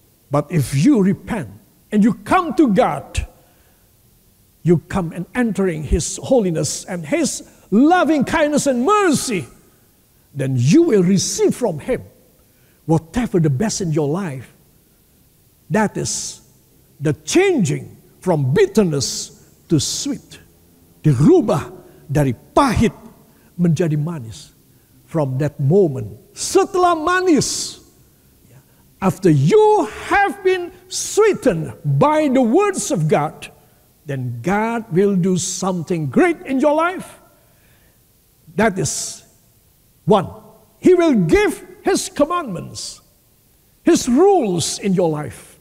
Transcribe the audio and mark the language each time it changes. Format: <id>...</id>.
<en>But if you repent, and you come to God, you come and entering His holiness and His loving kindness and mercy, then you will receive from Him whatever the best in your life. That is the changing from bitterness to sweet.</en> <id>Dirubah dari pahit menjadi manis.</id> <en>From that moment,</en> <id>setelah manis,</id> <en>After you have been sweetened by the words of God, then God will do something great in your life. That is one. He will give His commandments, His rules in your life.</en>